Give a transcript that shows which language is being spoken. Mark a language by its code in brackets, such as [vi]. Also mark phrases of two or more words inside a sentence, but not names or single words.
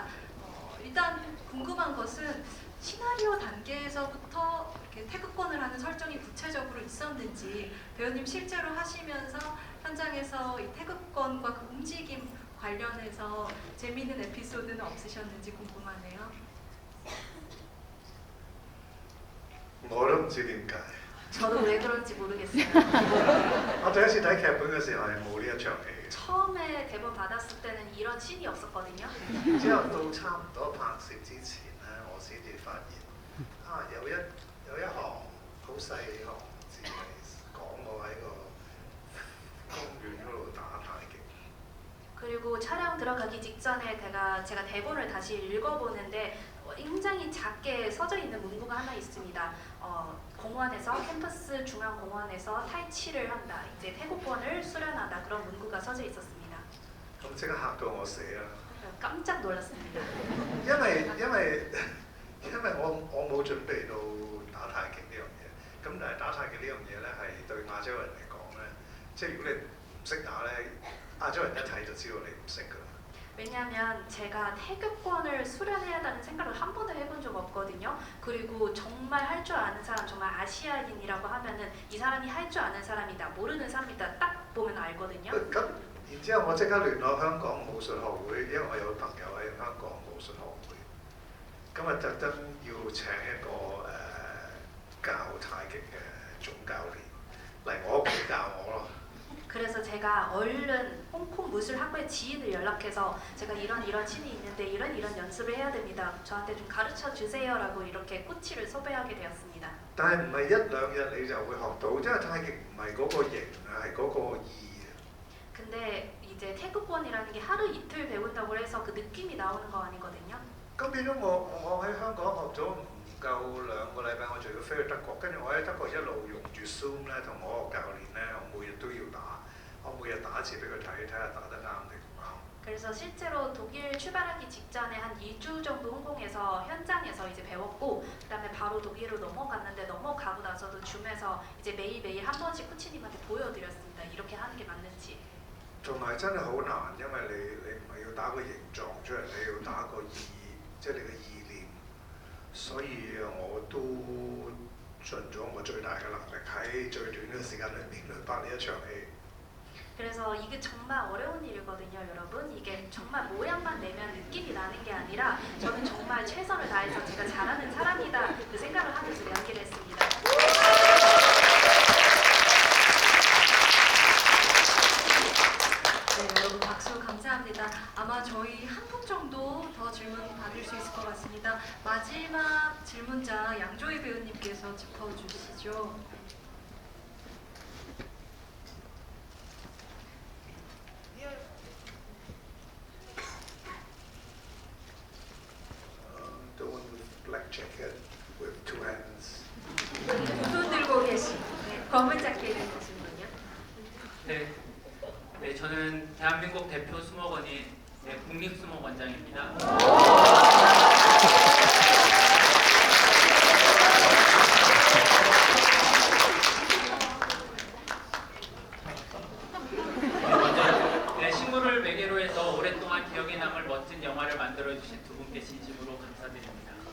[ko] 일단 궁금한 것은 시나리오 단계에서부터 이렇게 태극권을 하는 설정이 구체적으로 있었는지 배우님 실제로 하시면서 현장에서 이 태극권과 그 움직임 관련해서 재미있는 에피소드는 없으셨는지 궁금하네요. [yue] 我都唔知點解。 [ko] 저도 왜 그런지 모르겠어요. [yue] 我第一次睇劇本嘅時候係冇呢一場戲 [ko] 처음에 대본 받았을 때는 이런 씬이 없었거든요. [yue] 嘅，之後到差唔多拍攝之前咧，我先至發現有一行好細行字係講我喺個公園嗰度打太極。 [ko] 그리고 촬영 들어가기 직전에 제가 대본을 다시 읽어보는데 굉장히 작게 써져 있는 문구가 하나 있습니다. 공원에서 캠퍼스 중앙 공원에서 탈취를 한다. 이제 태국권을 수련하다. 그런 문구가 써져 있었습니다. [yue] 咁即刻嚇到我死啦！ [ko] 깜짝 놀랐습니다. [yue] 因為我冇準備到打太極呢樣嘢，咁但係打太極呢樣嘢咧係對亞洲人嚟講咧，即係如果你唔識打咧，亞洲人一睇就知道你唔識㗎啦。 [ko] 왜냐하면 제가 태극권을 수련해야 한다는 생각을 한 번도 해본 적 없거든요. 그리고 정말 할 줄 아는 사람, 정말 아시아인이라고 하면은 이 사람이 할 줄 아는 사람이다, 모르는 사람이다 딱 보면 알거든요. [yue] 咁然之後我即刻聯絡香港武術學會，因為我有朋友喺香港武術學會，咁啊特登要請一個教太極嘅總教練嚟我屋企教我咯。 [ko] 그래서 제가 얼른 홍콩 무술학교의 지인을 연락해서 제가 이런 신이 있는데 이런 연습을 해야 됩니다. 저한테 좀 가르쳐 주세요라고 이렇게 코치를 섭외하게 되었습니다. [yue] 但係唔係一兩日你就會學到，因為太極唔係嗰個形啊，係嗰個意啊。 [ko] 근데 이제 태극권이라는 게 하루 이틀 배운다고 해서 그 느낌이 나오는 거 아니거든요. [yue] 咁變咗我喺香港學咗唔夠2個禮拜，我仲要飛去德國，跟住我喺德國一路用住 Zoom 咧，同我個教練咧，我每日都要打，我每日打一次俾佢睇，睇下打得啱定唔啱。 [ko] 그래서 실제로 독일 출발하기 직전에 한 2주 정도 홍콩에서 현장에서 이제 배웠고 그다음에 바로 독일로 넘어갔는데 넘어가고 나서도 줌에서 이제 매일매일 한 번씩 코치님한테 보여드렸습니다. 이렇게 하는 게 맞는지. [yue] 同埋真係好難，因為你唔係要打個形狀出嚟，你要打個即係你嘅意念。所以我都盡咗我最大嘅能力喺最短嘅時間裏面去拍呢一場戲。 [ko] 그래서 이게 정말 어려운 일이거든요, 여러분. 이게 정말 모양만 내면 느낌이 나는 게 아니라 저는 정말 최선을 다해서 제가 잘하는 사람이다 그 생각을 하면서 연기를 했습니다. 네, 여러분 박수 감사합니다. 아마 저희 한 분 정도 더 질문 받을 수 있을 것 같습니다. 마지막 질문자 양조희 배우님께서 짚어주시죠. [en] The one with black jacket with two hands. [ko] 두 들고 계신 검은 자켓을 입으신 분이요. 네, 네, 저는 대한민국 대표 수목원인 국립수목원장입니다. 먼저 식물을 매개로 해서 오랫동안 기억에 남을 멋진 영화를 만들어주신 두 분께 진심으로 감사드립니다.